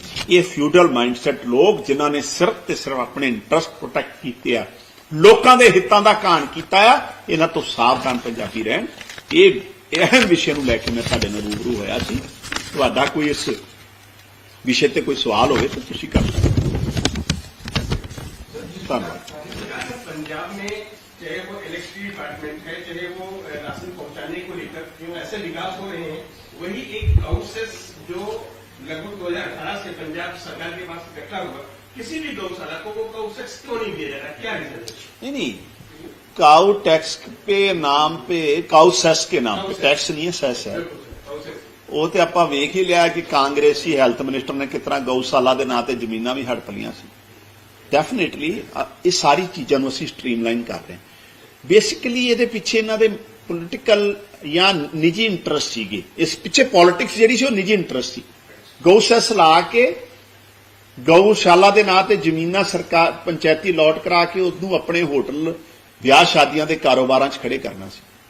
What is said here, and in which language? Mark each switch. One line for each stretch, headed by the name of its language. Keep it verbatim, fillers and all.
Punjabi: ਇਹ feudal mindset ਲੋਕ ਜਿਨ੍ਹਾਂ ਨੇ ਸਿਰਫ ਤੇ ਸਿਰਫ ਆਪਣੇ ਇੰਟਰਸਟ ਪ੍ਰੋਟੈਕਟ ਕੀਤੇ ਆ, ਲੋਕਾਂ ਦੇ ਹਿੱਤਾਂ ਦਾ ਕਾਣ ਕੀਤਾ ਆ, ਇਹਨਾਂ ਤੋਂ ਸਾਵਧਾਨ ਪੰਜਾਬੀ ਰਹਿਣ। ਇਹ ਅਹਿਮ ਵਿਸ਼ੇ ਨੂੰ ਲੈ ਕੇ ਮੈਂ ਤੁਹਾਡੇ ਨਾਲ ਰੂਬਰੂ ਹੋਇਆ ਸੀ। ਤੁਹਾਡਾ ਕੋਈ ਇਸ ਵਿਸ਼ੇ ਤੇ ਕੋਈ ਸਵਾਲ ਹੋਵੇ ਤਾਂ ਤੁਸੀਂ ਕਰ ਸਕਦੇ ਹੋ। ਧੰਨਵਾਦ।
Hindi: पंजाब में चाहे वो इलेक्ट्रिसिटी डिपार्टमेंट है, चाहे वो राशन पहुंचाने को लेकर जो ऐसे विकास हो रहे हैं, वही एक अवशेष जो लगभग दो हजार अठारह से पंजाब सरकार के पास इकट्ठा हुआ, किसी भी गौशाला को वो अवशेष क्यों नहीं दिया जा रहा? क्या रीजन है? नहीं नहीं काउ टैक्स पे नाम पे, काउ सेस के नाम पे, टैक्स नहीं है, सेस है।
Punjabi: ਉਹ ਤੇ ਆਪਾਂ ਵੇਖ ही ਲਿਆ कि ਕਾਂਗਰਸੀ ਹੈਲਥ मिनिस्टर ने कितना ਗਊਸ਼ਾਲਾ ਦੇ ਨਾਂ ਤੇ ਜ਼ਮੀਨਾਂ ਵੀ ਹੜਪ ਲੀਆਂ ਸੀ। ਡੈਫੀਨਿਟਲੀ ਇਹ ਸਾਰੀ ਚੀਜ਼ਾਂ ਨੂੰ ਅਸੀਂ ਸਟ੍ਰੀਮਲਾਈਨ ਕਰ ਰਹੇ ਹਾਂ। ਬੇਸਿਕਲੀ ਇਹਦੇ ਪਿੱਛੇ ਇਹਨਾਂ ਦੇ ਪੋਲੀਟੀਕਲ ਜਾਂ ਨਿੱਜੀ ਇੰਟਰਸਟ ਸੀਗੇ। ਇਸ ਪਿੱਛੇ ਪੋਲਿਟਿਕਸ ਜਿਹੜੀ ਸੀ ਉਹ ਨਿੱਜੀ ਇੰਟਰਸਟ ਸੀ। ਗਊ ਸੈਸ ਲਾ ਕੇ ਗਊਸ਼ਾਲਾ ਦੇ ਨਾਂ ਤੇ ਜ਼ਮੀਨਾਂ ਸਰਕਾਰ ਪੰਚਾਇਤੀ ਅਲਾਟ ਕਰਾ ਕੇ ਉਹਨੂੰ ਆਪਣੇ ਹੋਟਲ, ਵਿਆਹ ਸ਼ਾਦੀਆਂ ਦੇ ਕਾਰੋਬਾਰਾਂ 'ਚ ਖੜੇ ਕਰਨਾ ਸੀ।